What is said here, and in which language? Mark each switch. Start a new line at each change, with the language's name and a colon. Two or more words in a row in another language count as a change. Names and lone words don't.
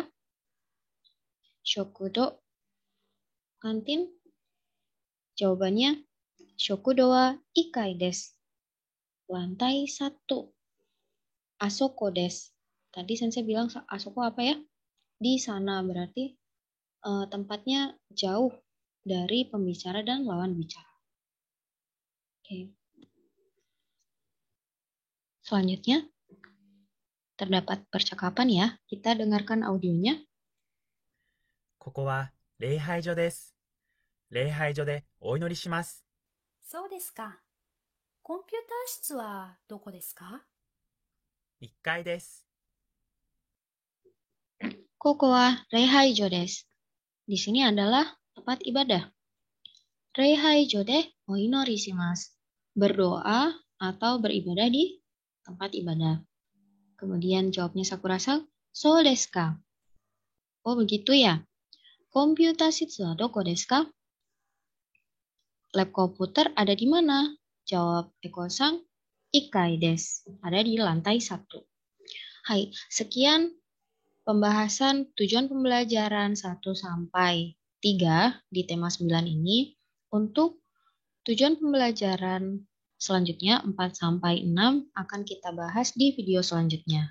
Indonesian: Shokudo, kantin. Jawabannya,
Japanese: 食堂は一階です. Lantai 1. あそこです.
Indonesian: Tadi sensei bilang asoko apa ya? Di sana, berarti tempatnya jauh dari pembicara dan lawan bicara. Oke. Selanjutnya, terdapat percakapan ya. Kita dengarkan audionya.
Japanese: ここは礼拝所です。礼拝所でお祈りします。そうですか。コンピューター室はどこですか？ 1階です。ここは礼拝所です.
Indonesian: Di sini adalah tempat ibadah.
Japanese: 礼拝所でお祈りします.
Indonesian: Berdoa atau beribadah di tempat ibadah. Kemudian jawabnya
Japanese: Sakura-san, そうですか?
Indonesian: Oh begitu ya.
Japanese: コンピューター室はどこですか?
Indonesian: Lab komputer ada di mana?
Japanese: Jawab Eko-san, 一階です.
Indonesian: Ada di lantai 1. Hai, sekian pembahasan tujuan pembelajaran 1 sampai 3 di tema 9 ini. Untuk tujuan pembelajaran selanjutnya 4 sampai 6 akan kita bahas di video selanjutnya.